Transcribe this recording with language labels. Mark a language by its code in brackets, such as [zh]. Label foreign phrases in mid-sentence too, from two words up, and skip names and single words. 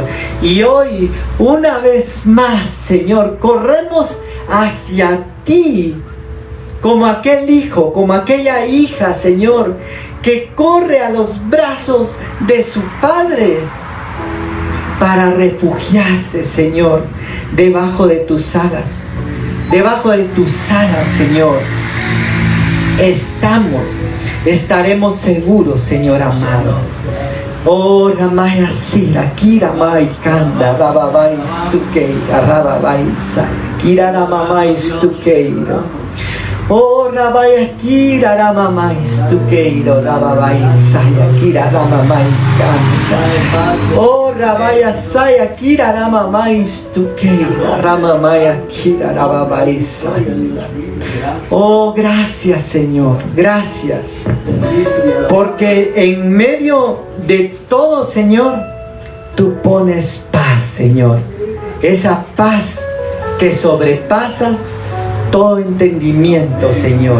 [es] Y hoy, una vez más, Señor, corremos hacia ti como aquel hijo, como aquella hija, Señor, que corre a los brazos de su padre para refugiarse, Señor, debajo de tus alas. Debajo de tus alas, Señor, estaremos seguros, Señor amado. Oh, Ramaya Sira, Kira Mai Kanda, Rababai Stukeira, Rababai Saya, Kira Ramamai Stukeiro. Oh, Rabaya Kira Ramamai Stukeiro, Rababai Saya, Kira Ramamai Kanda. Oh, Rabaya Saya, Kira Ramamai Stukeiro, Ramamaya Kira Rababai Saya. Oh, gracias, Señor, gracias. Porque en medio de todo, Señor, tú pones paz, Señor. Esa paz que sobrepasa todo entendimiento, Señor.